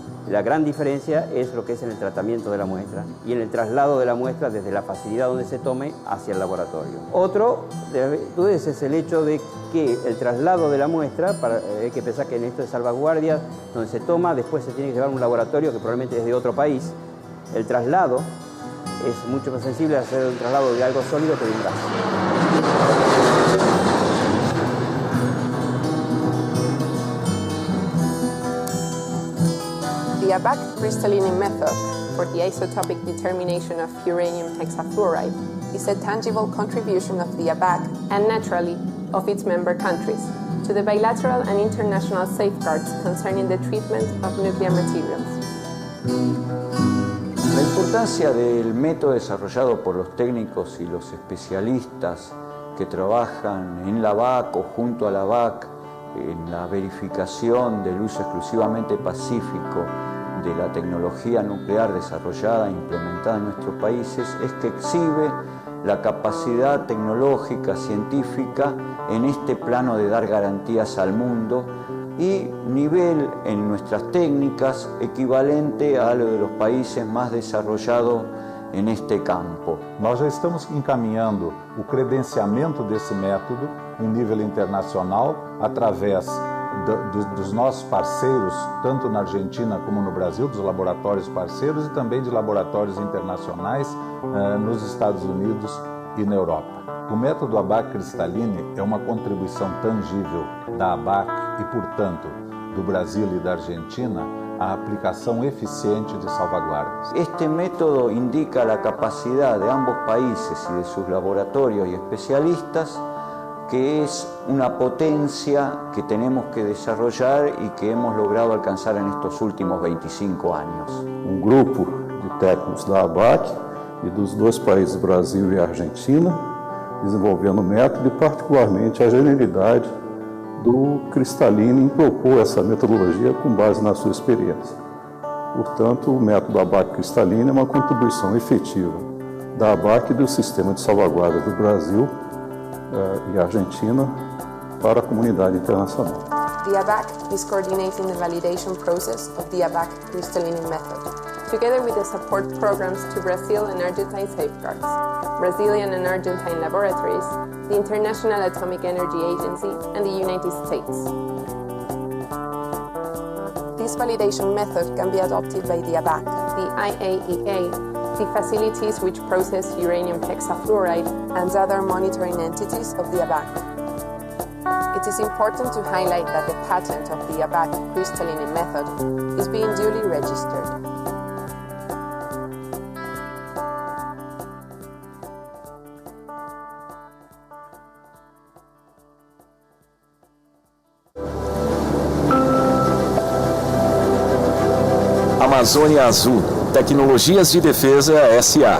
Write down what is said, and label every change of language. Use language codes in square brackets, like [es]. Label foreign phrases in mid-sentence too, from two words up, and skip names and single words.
[es] La gran diferencia es lo que es en el tratamiento de la muestra y en el traslado de la muestra desde la facilidad donde se tome hacia el laboratorio. Otro de las virtudes es el hecho de que el traslado de la muestra, hay que pensar que en esto de salvaguardia, donde se toma, después se tiene que llevar a un laboratorio que probablemente es de otro país. El traslado es mucho más sensible a hacer un traslado de algo sólido que de un gas. [en] The ABAC Cristallini method for the isotopic determination of uranium hexafluoride is a tangible contribution of the ABAC and naturally of its member countries to the bilateral and international safeguards concerning the treatment of nuclear materials. [es] La importancia del método desarrollado por los técnicos y los especialistas que trabajan en la ABAC o junto a la ABAC en la verificación del uso exclusivamente pacífico de la tecnología nuclear desarrollada e implementada en nuestros países es que exhibe la capacidad tecnológica, científica, en este plano de dar garantías al mundo y nivel en nuestras técnicas equivalente a lo de los países más desarrollados em este campo. [pt] Nós já estamos encaminhando o credenciamento desse método em nível internacional através dos nossos parceiros, tanto na Argentina como no Brasil, dos laboratórios parceiros e também de laboratórios internacionais nos Estados Unidos e na Europa. O método ABAC Cristalline é uma contribuição tangível da ABAC e, portanto, do Brasil e da Argentina a aplicação eficiente de salvaguardas. Este método indica a capacidade de ambos países e de seus laboratórios e especialistas, [es] que es una potencia que tenemos que desarrollar y que hemos logrado alcanzar en estos últimos 25 años. [pt] Um grupo de técnicos da ABAC e dos dois países, Brasil e Argentina, desenvolvendo o método e particularmente a genialidade do Cristalline em propor essa metodologia com base na sua experiência. Portanto, o método ABAC Cristalline é uma contribuição efetiva da ABAC e do sistema de salvaguarda do Brasil e Argentina para a comunidade internacional. [en] The ABAC is coordinating the validation process of the ABAC crystalline method, together with the support programs to Brazil and Argentine safeguards, Brazilian and Argentine laboratories, the International Atomic Energy Agency, and the United States. This validation method can be adopted by the ABAC, the IAEA, the facilities which process uranium hexafluoride, and other monitoring entities of the ABAC. It is important to highlight that the patent of the ABAC crystalline method is being duly registered. [pt] Amazônia Azul, Tecnologias de Defesa S.A.